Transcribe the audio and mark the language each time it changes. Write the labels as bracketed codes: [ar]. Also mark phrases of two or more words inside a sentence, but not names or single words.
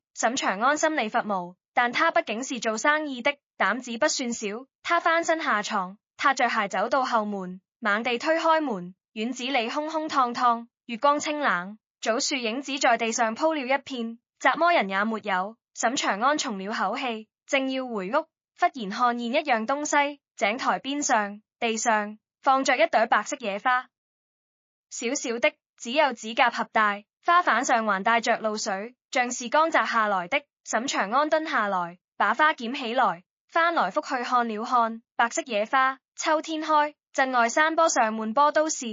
[zh] 沈長安心裏發毛，但他畢竟是做生意的，膽子不算小，他翻身下床，踏着鞋走到後門，猛地推開門，院子裏空空蕩蕩，月光清冷，棗樹影子在地上鋪了一片，札麼人也沒有。沈長安鬆了口氣，正要回屋，忽然看見一樣東西，井台邊上，地上放着一朵白色野花，小小的，只有指甲盒大，花瓣上還帶着露水，像是剛摘下來的。沈長安蹲下來，把花撿起來，翻來覆去看了看，白色野花，秋天開，鎮外山坡上滿坡都是。